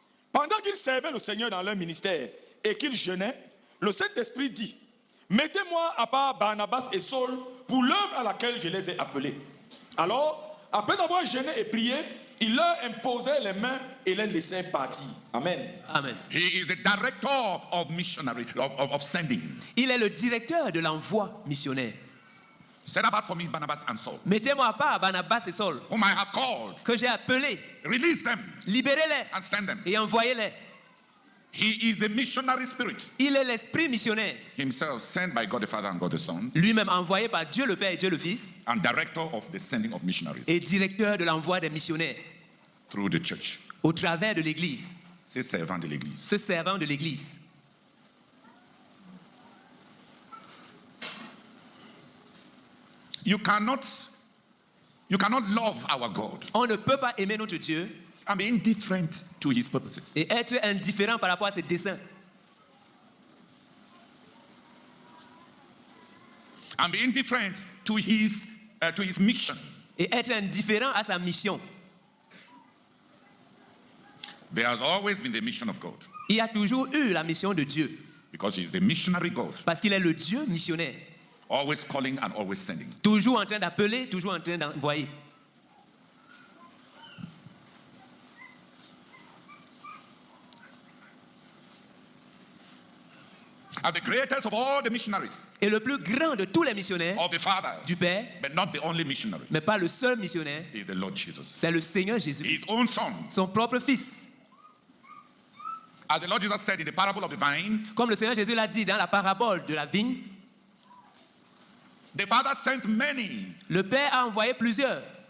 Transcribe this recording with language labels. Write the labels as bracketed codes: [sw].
[fr] Pendant qu'ils servaient le Seigneur dans leur ministère et qu'ils jeûnaient, le Saint-Esprit dit, mettez-moi à part Barnabas et Saul pour l'œuvre à laquelle je les ai appelés. Alors, après avoir jeûné et prié, il leur imposait les mains et les laissait partir. Amen. Amen. [en] He is the director of missionary, of sending. [fr] Il est le directeur de l'envoi missionnaire. [en] Set apart for me Barnabas and Saul, [fr] Mettez-moi à part Barnabas et Saul, [en] whom I have called. [fr] que j'ai appelés. [en] Release them [fr] Libérez-les [en] and send them. [fr] et envoyez-les. [en] He is the missionary spirit. [fr] Il est l'esprit missionnaire, [en] Himself sent by God the Father and God the Son, [fr] lui-même envoyé par Dieu le Père et Dieu le Fils, [en] and director of the sending of missionaries [fr] et directeur de l'envoi des missionnaires [en] through the church. [fr] au travers de l'Église, C'est servant de l'Église. ce servant de l'Église. [en] You cannot love our God [fr] On ne peut pas aimer notre Dieu [en] and be indifferent to His purposes. [fr] et être indifférent par rapport à ses desseins. [en] And be indifferent to His mission. [fr] Et être indifférent à sa mission. [en] There has always been the mission of God [fr] Il y a toujours eu la mission de Dieu, [en] because He is the missionary God, [fr] parce qu'il est le Dieu missionnaire, [en] always calling and always sending. [fr] toujours en train d'appeler, toujours en train d'envoyer. [en] And the greatest of all the missionaries [fr] Et le plus grand de tous les missionnaires [en] of the Father, [fr] du Père, [en] but not the only missionary, [fr] mais pas le seul missionnaire, [en] is the Lord Jesus, [fr] c'est le Seigneur Jésus, [en] His own Son. [fr] son propre Fils. [en] As the Lord Jesus said in the parable of the vine, [fr] Comme le Seigneur Jésus l'a dit dans la parabole de la vigne, [en] the Father sent many. [fr] le Père a envoyé plusieurs.